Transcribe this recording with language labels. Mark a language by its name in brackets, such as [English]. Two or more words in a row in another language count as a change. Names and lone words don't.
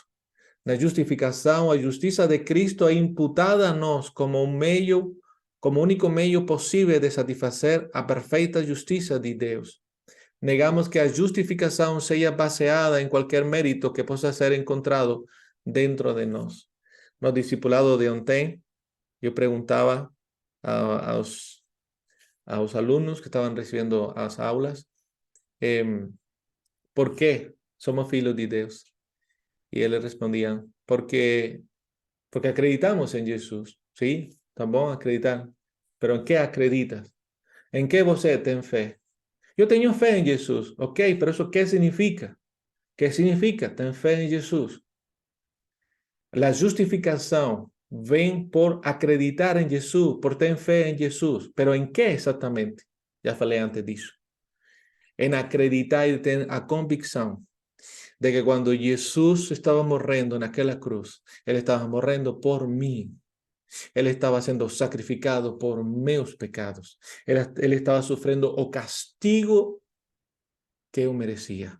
[Portuguese] Na justificação, a justiça de Cristo é imputada a nós como como único meio possível de satisfazer a perfeita justiça de Deus. Negamos que a justificação seja baseada em qualquer mérito que possa ser encontrado dentro de nós. No discipulado de ontem, eu perguntava aos alunos que [Spanish] estaban recibiendo las aulas, ¿por qué somos [Portuguese] filhos [Spanish] de Dios? Y ellos respondían, porque acreditamos en Jesús. Sí, tan bom acreditar. Pero ¿en qué acreditas? ¿En qué [Portuguese] você tem fé? [Spanish] Yo tengo fe en Jesús. Ok, pero ¿eso qué significa? ¿Qué significa? Ten fe en Jesús. La justificación [Portuguese] vem por acreditar em Jesus, por ter fé em Jesus. [Spanish] Pero ¿en qué [Portuguese] exatamente? Já falei antes disso. Em acreditar e ter a convicção de que quando Jesus estava morrendo naquela cruz, Ele estava morrendo por mim. Ele estava sendo sacrificado por meus pecados. Ele estava sofrendo o castigo que eu merecia.